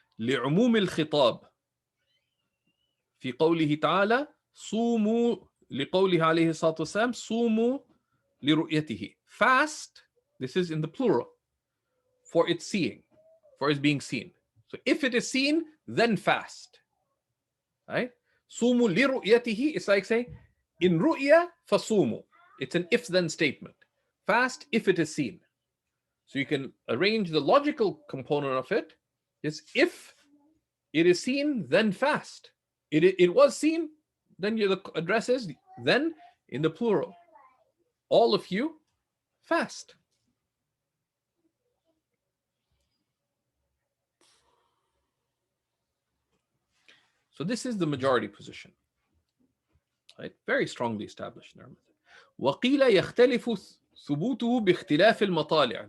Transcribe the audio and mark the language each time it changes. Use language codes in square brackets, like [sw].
[ar] لعموم الخطاب في قوله تعالى صوموا لقوله عليه الصلاة والسلام صوموا لرؤيته. [en] Fast, this is in the plural, for its seeing, for its being seen. So if it is seen, then fast. Right? [ar] صوموا لرؤيته, [en] it's like saying, in ru'ya فصوموا. It's an if-then statement. Fast if it is seen. So you can arrange the logical component of it is if it is seen, then fast. It was seen, then the address is, then in the plural, all of you fast. So this is the majority position, right? Very strongly established in our method. [ar] وقيل يختلف ثبوته باختلاف المطالع.